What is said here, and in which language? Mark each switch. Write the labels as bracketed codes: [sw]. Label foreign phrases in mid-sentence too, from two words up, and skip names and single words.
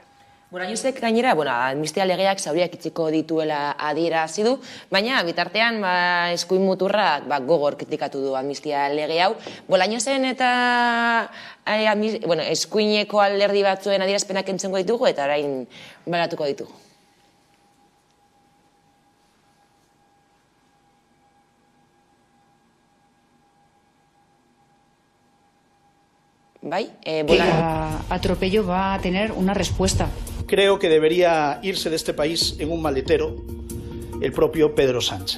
[eu] Josek gainera, amnistia legeak zauriak itziko dituela adierazi du, baina bitartean eskuin muturrak gogor kritikatu du amnistia lege hau. Bolañosen eta eskuineko alderdi batzuen adierazpenak entzengo ditugu eta orain balatuko ditugu. [es] Atropello va a tener una respuesta. Creo que debería irse de este país en un maletero el propio Pedro Sánchez.